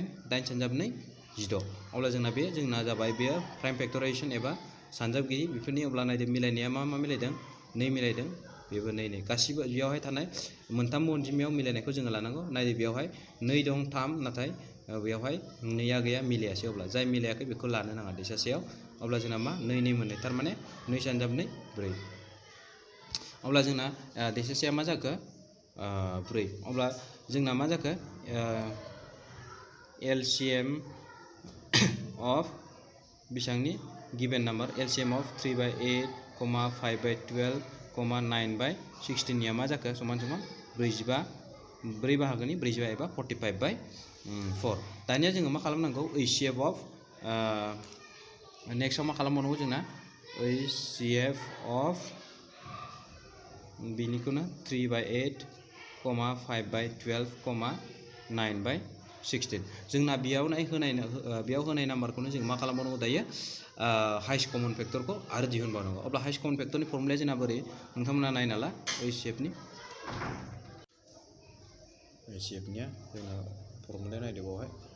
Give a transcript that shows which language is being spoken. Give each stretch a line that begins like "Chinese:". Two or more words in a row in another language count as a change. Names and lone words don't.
Bodo: सानजाब 2 16 अब्ला जोंना जाबाय बेयो
English: prime factorization
Bodo: एबा सानजाबगिरि बेफोरनि अब्ला नायदो मिलायनाया मा मिलायदों 2 मिलायदों बेबो 2 गासिबो बेयावहाय थानाय मोनथाम अनजिमायाव मिलायनायखौ जोङो लानांगौ नायदो बेयावहाय 2 दं 3 नाथाय बेयावहाय 2आ गैया मिलायासै अब्ला जाय मिलायाखै बेखौ लानो नाङा देसासेयाव अब्ला जोंना मा 2 2 मोननाय थारमाने 2 सानजाब 2 4 अब्ला जोंना देसेसेया मा जाखो 4 अब्ला जोंना मा जाखो
English: LCM of
Bodo: बेसांनि
English: given number LCM of 3/8, 5/12, 9/16
Bodo: निया मा जाखो समान समान 45 4 बाहागोनि 45 एबा 45/4 दानिया जोङो मा खालामनांगौ
English: HCF of
Bodo: नेक्स्टआव मा खालामबावनांगौ जोंना
English: HCF of
Bodo: बिनिखौनो 3/8, 5/12, 9/16 जोंना बेयाव होनाय नाम्बारखौनो जों मा खालामबावनांगौ दायो
English: highest common factorखौ
Bodo: आरो दिहुनबावनांगौ अब्ला
English: highest common factorनि
Bodo: फर्मुलाया जोंना बोरै नोंथांमोना नायना ला HCF निया जोंना फर्मुलाया नायदो बावहाय